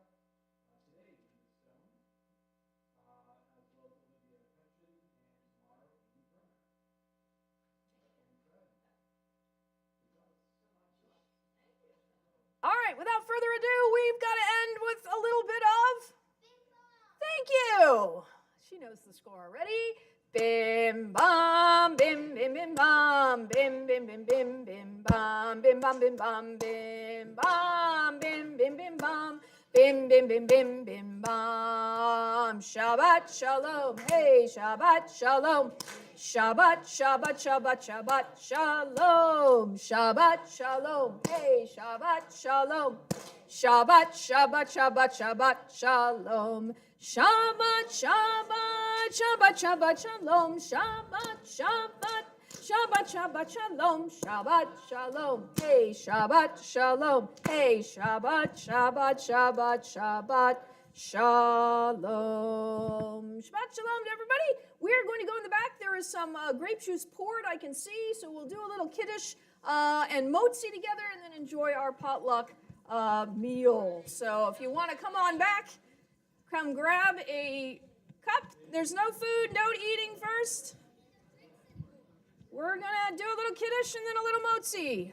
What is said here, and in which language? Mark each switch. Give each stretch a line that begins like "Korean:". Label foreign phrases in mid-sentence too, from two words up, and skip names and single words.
English: Today, Linda Stone, as well as Olivia Hutchin, and tomorrow, Amy Brunner. And Fred. Good job. All right, without further ado, we've got to end with a little bit of... Thank you. She knows the score. Ready? Bim bam bim bim bim bam bim bim bim bim bim bam bim bam bim bam bim bam bim bim bim bam bim bim bim bim bim bam.
Hebrew: שבת שלום. Hey, שבת שלום. שבת שבת שבת שבת שלום. שבת שלום. Hey, שבת שלום. שבת שבת שבת שבת שלום. שבת שבת שבת שבת שלום. שבת שבת שבת שבת שלום. שבת שלום. Hey, שבת שלום. Hey, שבת שבת שבת שבת שלום. שבת שלום
English: to everybody. We're going to go in the back. There is some grape juice poured, I can see, so we'll do a little kiddush and motzi together and then enjoy our potluck meal. So if you want to come on back, come grab a cup. There's no food, no eating first. We're going to do a little kiddush and then a little motzi.